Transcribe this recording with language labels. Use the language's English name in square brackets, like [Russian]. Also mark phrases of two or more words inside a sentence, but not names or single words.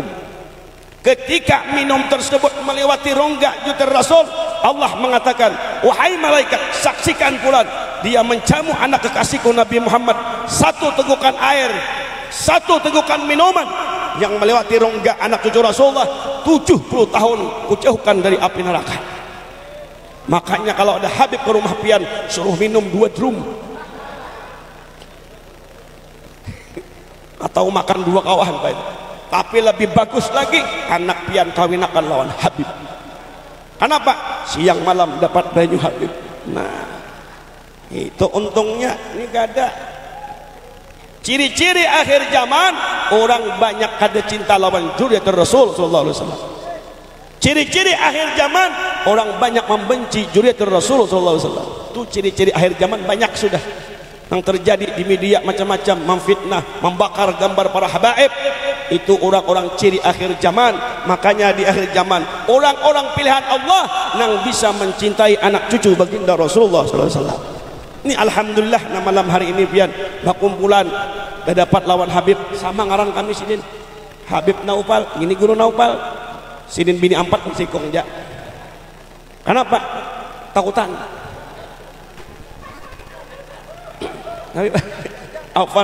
[Indonesian] Ketika minum tersebut melewati rongga jutir Rasul, Allah mengatakan, "Wahai malaikat, saksikan fulan, dia menjamu anak kekasihku Nabi Muhammad, satu tegukan air, satu tegukan minuman yang melewati rongga anak cucu Rasulullah 70 tahun kujauhkan dari api neraka." [Banjar] Makanya kalau ada Habib ke rumah pian, suruh minum 2 drum atau makan 2 kawahan, tapi lebih bagus lagi anak pian kawinakan lawan Habib. Kenapa? Siang malam dapat banyu Habib. [Indonesian] Nah, itu untungnya. Ini gak ada. [Banjar] Ciri-ciri akhir zaman, orang banyak kada cinta lawan zuriat Rasul [Arabic] صلى الله عليه وسلم. [Indonesian] Ciri-ciri akhir zaman, orang banyak membenci zuriat Rasul [Arabic] صلى الله عليه وسلم. [Indonesian] Itu ciri-ciri akhir zaman banyak sudah yang terjadi di media, macam-macam, memfitnah, membakar gambar para habaib. Itu orang-orang ciri akhir zaman. Makanya di akhir zaman orang-orang pilihan Allah yang bisa mencintai anak cucu baginda Rasulullah SAW. [Banjar] Ini alhamdulillah, nah malam hari ini pian kumpulan dapat lawan Habib sama ngaran kami sidin Habib Naufal, ini guru Naufal sidin bini 4 sikong ja. Kenapa? takutan. Nabi afan.